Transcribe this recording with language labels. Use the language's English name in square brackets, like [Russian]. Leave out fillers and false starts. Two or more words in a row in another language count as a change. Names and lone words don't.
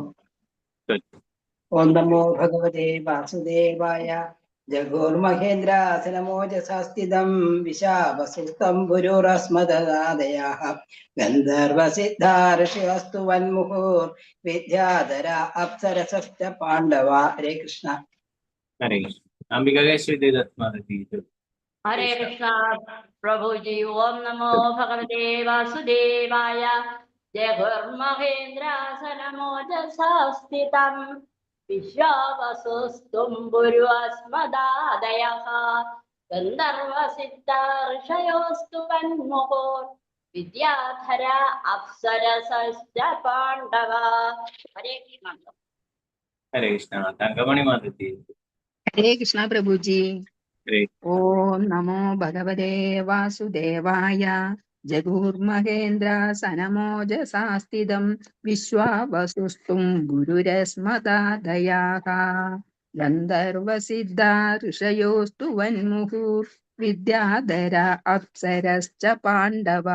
[Sanskrit] ഓം നമോ ഭഗവതേ വാസുദേവായ ജഗോർമഹേന്ദ്രാസനമോജസാ സ്ഥിതം വിശാവസുസ്തം പുരുരസ്മദാദയഃ ഗന്ധർവസിദ്ധാർഷയോസ്തു വന്മുഹുർ വിദ്യാധര അപ്സരസശ്ച പാണ്ഡവ. ഹരേ കൃഷ്ണ. ഹരേ കൃഷ്ണ. [Malayalam] അംബികാകേശ്വരി മാതാജി ചൊല്ലുക. [Hindi] हरे कृष्णा प्रभु जी। [Sanskrit] ओम नमो भगवते वासुदेवाय जगुर्महेन्द्रासनमोजसा स्थितं विश्वावसुस्तं भुर्युस्मदादयः गन्धर्वसिद्धार्षयोस्तु वन्मुहुर् विद्याधरा अप्सरसश्च पाण्डवा. [Hindi] हरे कृष्ण. [Sanskrit] ഹരേ കൃഷ്ണ. [Malayalam] തങ്കമണി മാതാജി. [Sanskrit] ഹരേ കൃഷ്ണ [Malayalam] പ്രഭുജി. ഹരേ [Sanskrit] ഓം നമോ ഭഗവതേ വാസുദേവായ ജഗുർമഹേന്ദ്ര സനമോജസാ സ്ഥിതം വിശ്വാവസുസ്തും ഗുരുരസ്മദാദയാഃ ഗന്ധർവസിദ്ധാ ഋഷയോസ്തു വന്മുഹുർ വിദ്യാധര അപ്സരശ്ച പാണ്ഡവ.